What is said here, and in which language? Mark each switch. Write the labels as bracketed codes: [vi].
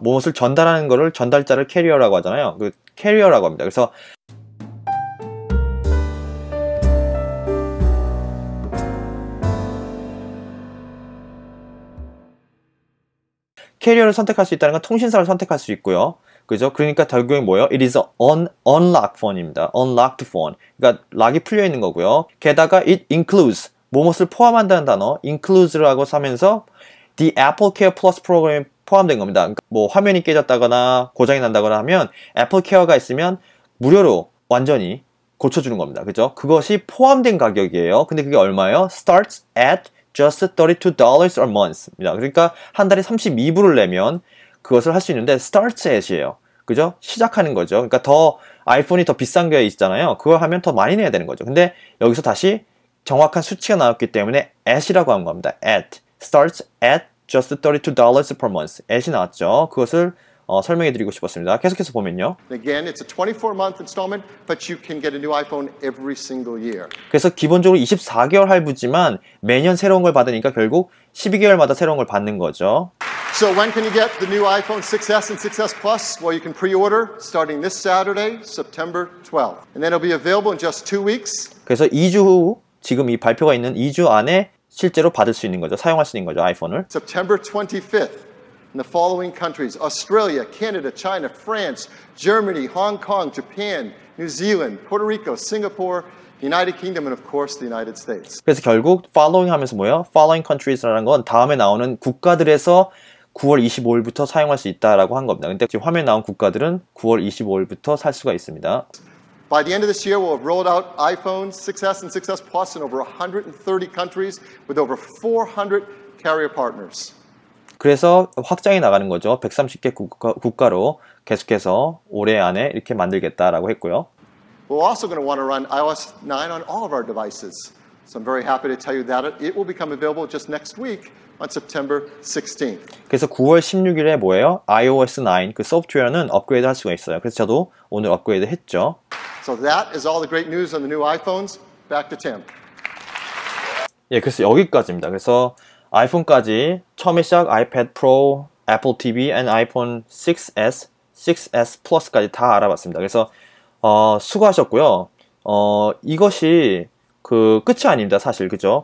[ko] 무엇을 전달하는 거를 전달자를 캐리어라고 하잖아요. 그 캐리어라고 합니다. 그래서 캐리어를 선택할 수 있다는 건 통신사를 선택할 수 있고요. 그죠? 그러니까 결국에 뭐예요? [en] It is an unlocked phone입니다. unlocked phone. [ko] 그러니까 락이 풀려 있는 거고요. 게다가 it includes, 무엇을 포함한다는 단어, includes라고 하면서 the AppleCare Plus 프로그램에 포함된 겁니다. 그러니까 뭐 화면이 깨졌다거나 고장이 난다거나 하면 애플케어가 있으면 무료로 완전히 고쳐주는 겁니다. 그죠? 그것이 포함된 가격이에요. 근데 그게 얼마예요? [en] Starts at just $32 a month입니다. [ko] 그러니까 한 달에 32불을 내면 그것을 할 수 있는데 [en] starts at [ko] 이에요. 그죠? 시작하는 거죠. 그러니까 더 아이폰이 더 비싼 게 있잖아요. 그걸 하면 더 많이 내야 되는 거죠. 근데 여기서 다시 정확한 수치가 나왔기 때문에 at이라고 한 겁니다. [en] at starts at just $32 per month. [ko] at이 나왔죠. 그것을 설명해 드리고 싶었습니다. 계속해서 보면요. [en] Again, it's a 24-month installment, but you can get a new iPhone every single year. [ko] 그래서 기본적으로 24개월 할부지만 매년 새로운 걸 받으니까 결국 12개월마다 새로운 걸 받는 거죠. [en] So when can you get the new iPhone 6s and 6s Plus? Well, you can pre-order starting this Saturday, September 12th. And then it'll be available in just 2 weeks. [ko] 그래서 2주 후, 지금 이 발표가 있는 2주 안에 실제로 받을 수 있는 거죠. 사용할 수 있는 거죠, 아이폰을. [en] September 25th. In the following countries: Australia, Canada, China, France, Germany, Hong Kong, Japan, New Zealand, Puerto Rico, Singapore, United Kingdom, and of course the United States. [ko] 그래서 결국 following 하면서 뭐예요? [en] following countries [ko] 라는 건 다음에 나오는 국가들에서 9월 25일부터 사용할 수 있다라고 한 겁니다. 근데 지금 화면에 나온 국가들은 9월 25일부터 살 수가 있습니다. [en] By the end of this year, we'll have rolled out iPhones 6s and 6s Plus in over 130 countries with over 400 carrier partners. [ko] 그래서 확장해 나가는 거죠. 130개 국가로 계속해서 올해 안에 이렇게 만들겠다라고 했고요. [en] We're also going to want to run iOS 9 on all of our devices. So I'm very happy to tell you that it will become available just next week on September 16th. [ko] 그래서 9월 16일에 뭐예요? iOS 9 그 소프트웨어는 업그레이드 할 수가 있어요. 그래서 저도 오늘 업그레이드 했죠. [en] So that is all the great news on the new iPhones. Back to Tim. [ko] 예, 그래서 여기까지입니다. 그래서 아이폰까지 처음에 시작 아이패드 프로, 애플 TV, and 아이폰 6s, 6s 플러스까지 다 알아봤습니다. 그래서 수고하셨고요. 이것이 그 끝이 아닙니다, 사실. 그죠?